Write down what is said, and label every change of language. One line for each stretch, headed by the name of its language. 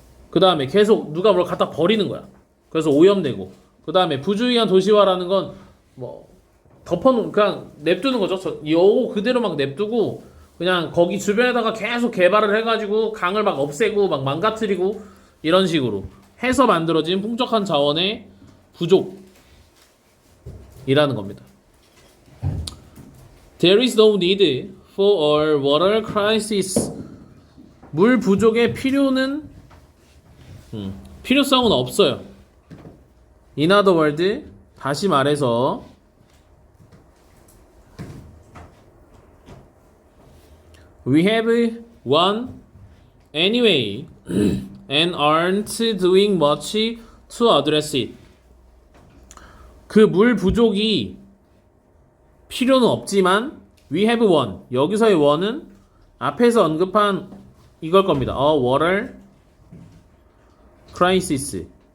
Korean: 그 다음에 계속 누가 뭘 갖다 버리는 거야. 그래서 오염되고 그 다음에 부주의한 도시화라는 건 뭐 덮어놓은 그냥 냅두는 거죠. 요거 그대로 막 냅두고 그냥 거기 주변에다가 계속 개발을 해가지고 강을 막 없애고 막 망가뜨리고 이런 식으로 해서 만들어진 풍족한 자원의 부족이라는 겁니다.
English: There is no need for a water crisis.
Korean: 물 부족의 필요성은 없어요.
English: In other words,
Korean: 다시 말해서
English: We have one anyway and aren't doing much to address it.
Korean: 그 물 부족이 필요는 없지만
English: we have one.
Korean: 여기서의 one은 앞에서 언급한 이걸 겁니다.
English: A water crisis.